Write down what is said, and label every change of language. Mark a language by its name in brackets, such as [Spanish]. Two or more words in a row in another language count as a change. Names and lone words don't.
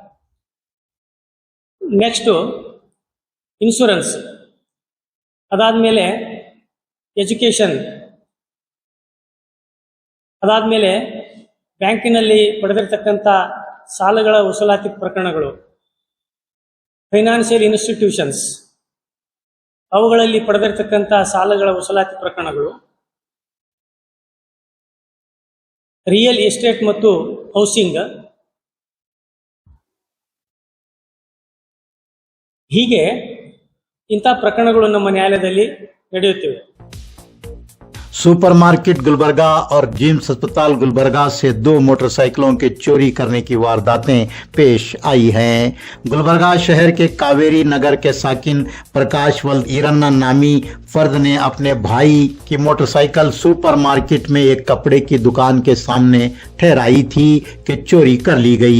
[Kannada] ನೆಕ್ಸ್ಟು ಇನ್ಶೂರೆನ್ಸ್, ಅದಾದಮೇಲೆ ಎಜುಕೇಷನ್, ಅದಾದಮೇಲೆ ಬ್ಯಾಂಕಿನಲ್ಲಿ ಪಡೆದಿರ್ತಕ್ಕಂಥ ಸಾಲಗಳ ವಸೂಲಾತಿ ಪ್ರಕರಣಗಳು, [English] financial institutions [Kannada] ಅವುಗಳಲ್ಲಿ ಪಡೆದಿರ್ತಕ್ಕಂಥ ಸಾಲಗಳ ವಸೂಲಾತಿ ಪ್ರಕರಣಗಳು, [English] real estate [Kannada] ಮತ್ತು ಹೌಸಿಂಗ್. ಹೀಗೆ ಇಂಥ ಪ್ರಕರಣಗಳು ನಮ್ಮ ನ್ಯಾಯಾಲಯದಲ್ಲಿ ನಡೆಯುತ್ತಿವೆ. [Urdu] سپر مارکیٹ گلبرگہ اور جمس اسپتال گلبرگہ سے 2 موٹر سائیکلوں کے چوری کرنے کی وارداتیں پیش آئی ہیں. گلبرگہ شہر کے کاویری نگر کے ساکن پرکاش ولد ایرنا نامی فرد نے اپنے بھائی کی موٹر سائیکل سپر مارکیٹ میں ایک کپڑے کی دکان کے سامنے ٹھہرائی تھی کہ چوری کر لی گئی.